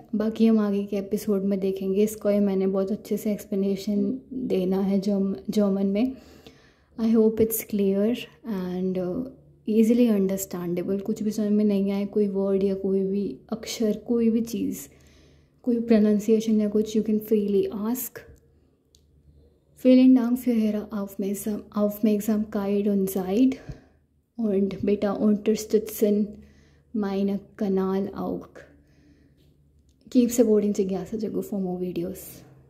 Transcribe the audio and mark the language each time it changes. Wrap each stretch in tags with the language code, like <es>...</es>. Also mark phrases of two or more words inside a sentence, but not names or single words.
<hi>बाकी हम आगे के एपिसोड में देखेंगे। इसको ये मैंने बहुत अच्छे से एक्सप्लेनेशन देना है जर्मन में।</hi> <en>I hope it's clear and easily understandable.</en> <hi>कुछ भी समझ में नहीं आए कोई वर्ड या कोई भी अक्षर, कोई भी चीज़, कोई प्रोनाउंसिएशन या कुछ,</hi> <en>You can freely ask.</en> <de>Vielen Dank für Ihre Aufmerksamkeit und Zeit und bitte unterstützen meinen Kanal auch.</de> <en>Keep supporting Jigyasa Jagu for more videos.</en>